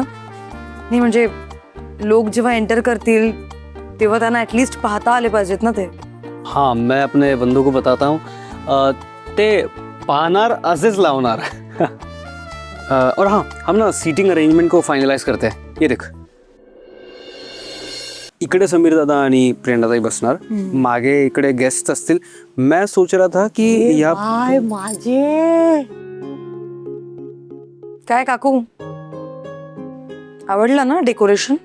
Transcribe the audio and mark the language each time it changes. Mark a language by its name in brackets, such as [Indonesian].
[Marathi] नाही म्हणजे लोक जेव्हा एंटर करतील तेव्हा त्यांना ॲटलिस्ट पाहता आले पाहिजेत ना ते. [Hindi] हाँ, मैं अपने बंधु को बताता हूँ. ते पाहणार असेच लावणार. और हाँ, हम ना सीटिंग अरेंजमेंट को फाइनलाइज करते हैं. [Marathi] ये देख, इकडे समीर दादा आणि प्रेरणाताई बसणार. मागे इकडे गेस्ट असतील. मैं सोच रहा था कि या काय माझे काय काकू, आवडलं ना डेकोरेशन?